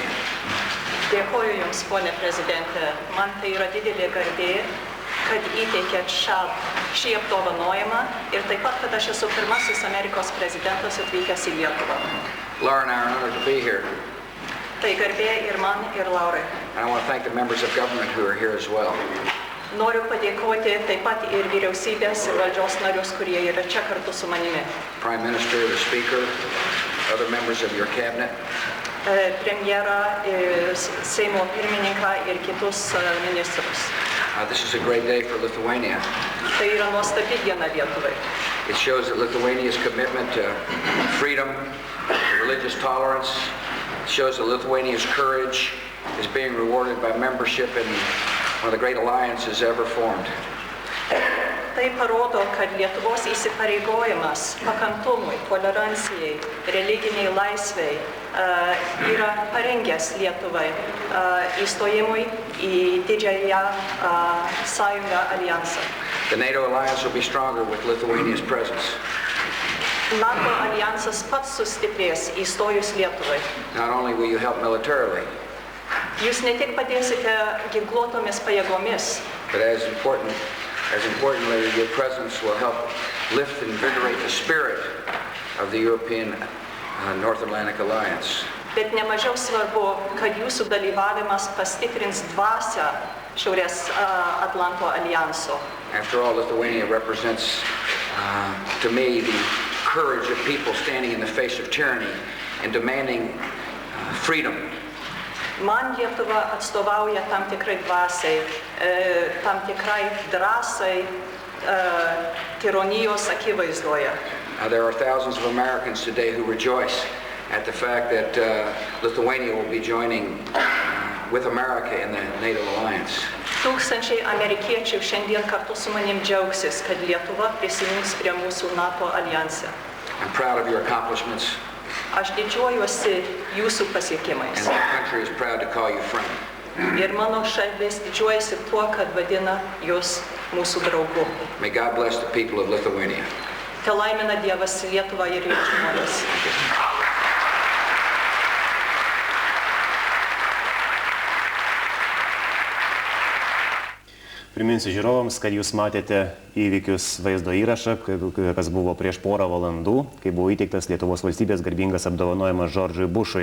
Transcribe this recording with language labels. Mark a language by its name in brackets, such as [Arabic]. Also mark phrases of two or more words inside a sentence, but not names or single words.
[Lithuanian] Dėkoju Jums, ponė prezidentė. Man tai yra didelė garbė, kad įteikėt šį apdovanojimą ir taip pat, kad aš esu pirmasis Amerikos prezidentas atvykęs į Lietuvą. [English] Laura and I are honored to be here. [Lithuanian] Tai garbė ir man, ir Laurai. [English] And I want to thank the members of government who are here as well. [Lithuanian] Noriu padėkoti taip pat ir vyriausybės ir valdžios narius, kurie yra čia kartu su manimi. [English] Prime Minister, the Speaker, other members of your cabinet. [Lithuanian] Premjerą, Seimo pirmininką ir kitus ministrus. [English] This is a great day for Lithuania. [Lithuanian] Tai yra nuostabi diena Lietuvai. [English] It shows that Lithuania's commitment to freedom, religious tolerance. It shows that Lithuania's courage is being rewarded by membership in one of the great alliances ever formed. [Lithuanian] tai parodo, kad Lietuvos įsipareigojimas pakantumui, tolerancijai, religiniai laisvei yra parengęs Lietuvai įstojimui į didžiąją sąjungą alijansą. [English] The NATO alliance will be stronger with Lithuania's presence. [Lithuanian] NATO alijansas pats sustiprės įstojus Lietuvai. [English] Not only will you help militarily, [Lithuanian] Jūs ne tik padėsite ginkluotomis pajėgomis, [English] but as importantly, your presence will help lift and invigorate the spirit of the European North Atlantic Alliance. [Lithuanian] bet nemažiau svarbu, kad jūsų dalyvavimas pastiprins dvasią Šiaurės Atlanto alijanso. [English] After all, Lithuania represents to me the courage of people standing in the face of tyranny and demanding freedom. [Lithuanian] Man Lietuva atstovauja tam tikrai dvasiai, tam tikrai drąsai tironijos akivaizdoje. [English] There are thousands of Americans today who rejoice at the fact that Lithuania will be joining with America in the NATO alliance. [Lithuanian] Tūkstančiai amerikiečių šiandien kartu su manim džiaugsis, kad Lietuva prisijungs prie mūsų NATO alijanse. [English] I'm proud of your accomplishments. [Lithuanian] Aš didžiuojuosi jūsų pasiekimais. [English] And my country is proud to call you friend. [Lithuanian] Ir mano šalis didžiuojasi tuo, kad vadina jūs mūsų draugu. [English] May God bless the people of Lithuania. [Lithuanian] Te laimina Dievas Lietuvą ir jos žmonės. Priminsiu žiūrovams, kad jūs matėte įvykius vaizdo įrašą, kas buvo prieš porą valandų, kai buvo įteiktas Lietuvos valstybės garbingas apdovanojimas Džordžui Bušui.